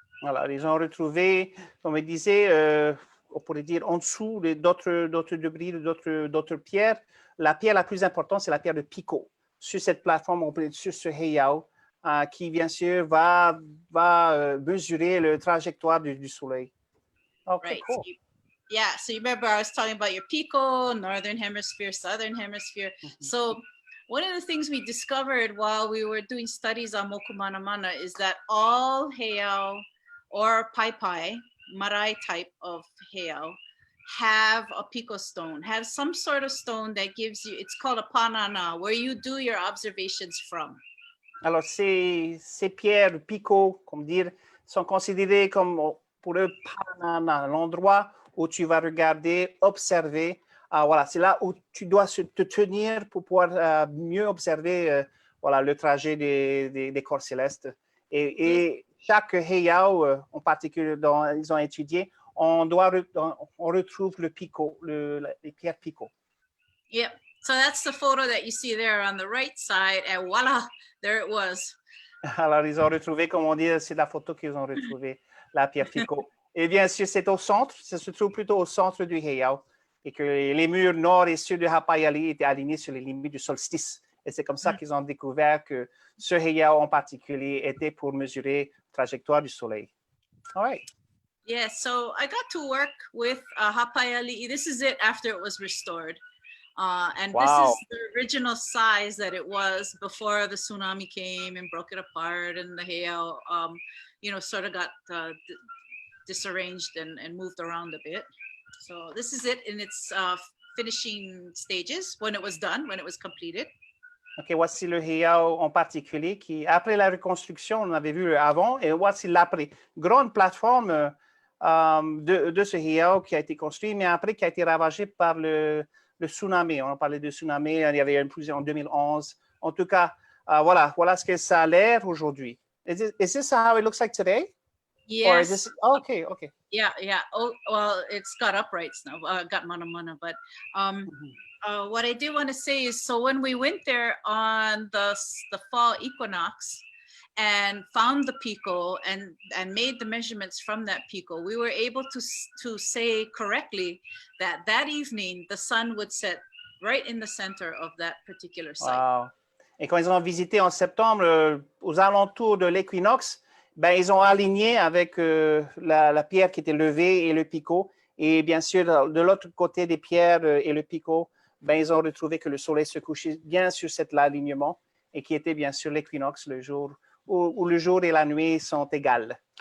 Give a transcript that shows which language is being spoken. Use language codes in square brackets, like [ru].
[fr] Voilà, ils ont retrouvé, comme il disait, on pourrait dire en dessous d'autres débris, d'autres pierres. La pierre la plus importante, c'est la pierre de pico. Sur cette plateforme, on peut dire sur ce heiau, qui bien sûr va mesurer la trajectoire du soleil. [en] Okay, right. Cool. So you remember I was talking about your pico, northern hemisphere, southern hemisphere. So one of the things we discovered while we were doing studies on mokumanamana is that all heiau or pai marae type of heiau have a pico stone, have some sort of stone that gives you, it's called a panana, where you do your observations from. [fr] Alors, ces pierres pico, comme dire, sont considérées comme, pour eux, panana, l'endroit où tu vas regarder, observer. Voilà, c'est là où tu dois te tenir pour pouvoir mieux observer le trajet des corps célestes. Et chaque heiau, en particulier dont ils ont étudié, on retrouve le pico, les pierres pico. [en] Yep. So that's the photo that you see there on the right side, and voila, there it was. [fr] Alors, ils ont retrouvé, comme on dit, c'est la photo qu'ils ont retrouvée, la pierre pico. Et bien sûr, c'est au centre, ça se trouve plutôt au centre du heiau, et que les murs nord et sud de Hapaiali'i étaient alignés sur les limites du solstice. Et c'est comme ça qu'ils ont découvert que ce heiau en particulier était pour mesurer la trajectoire du soleil. [en] All right. Yeah, so I got to work with Hapaiali'i. This is it after it was restored. And This is the original size that it was before the tsunami came and broke it apart, and the heiau, sort of got disarranged and moved around a bit. So this is it in its finishing stages when it was done, when it was completed. [fr] OK, voici le heiau en particulier qui, après la reconstruction, on avait vu avant, et voici l'après. Grande plateforme de ce heiau qui a été construit, mais après qui a été ravagé par le tsunami. On a parlé de tsunami, il y avait plusieurs en 2011. En tout cas, voilà ce que ça a l'air aujourd'hui. [en] Is this how it looks like today? Yes. Or is this, okay. Yeah. Oh, well, it's got uprights now. Got mana, but what I do want to say is, so when we went there on the fall equinox and found the pico and made the measurements from that pico, we were able to say correctly that evening the sun would set right in the center of that particular site. Wow. [fr] Et quand ils ont visité en septembre, aux alentours de l'équinoxe, ben, ils ont aligné avec la pierre qui était levée et le picot. Et bien sûr, de l'autre côté des pierres et le picot, ben, ils ont retrouvé que le soleil se couchait bien sur cet alignement et qui était bien sûr l'équinoxe, le jour où le jour et la nuit sont égales.